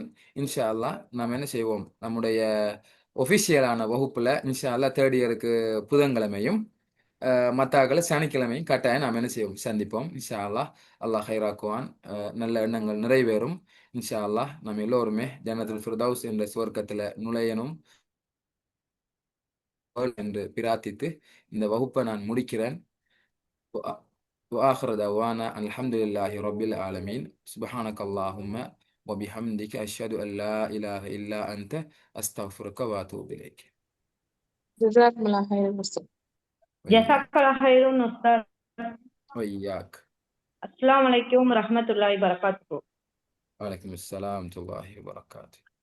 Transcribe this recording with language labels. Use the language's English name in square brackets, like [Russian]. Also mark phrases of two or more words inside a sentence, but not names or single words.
[Arabic] إن شاء الله [Tamil] நாம் என்ன செய்வோம், நம்முடைய ஒஃபிஷியலான வகுப்புல [Arabic] إن شاء الله [English] third year [Tamil] புதன்கிழமையும் மத்தாக்களை சனிக்கிழமையும் கட்டாயம் நாம் என்ன செய்வோம், சந்திப்போம். [Arabic] إن شاء الله. [Tamil] அல்லாஹ் ஹைராக்குவான். நல்ல எண்ணங்கள் நிறைவேறும். [Arabic] إن شاء الله [Tamil] நம்ம எல்லோருமே ஜன்னத்துல் ஃபிர்தௌஸ் என்ற சுவர்க்கத்துல நுழையணும் என்று பிரார்த்தித்து இந்த வகுப்பை நான் முடிக்கிறேன். [Arabic] وآخر دعوانا أن الحمد لله رب العالمين سبحانك اللهم وبحمدك أشهد أن لا إله إلا أنت أستغفرك وأتوب إليك. جزاكم الله خيرا أستاذ. وإياك جزاك الله خير أستاذ. وإياك. السلام عليكم رحمة الله بركاته. وعليكم السلام ورحمة الله وبركاته.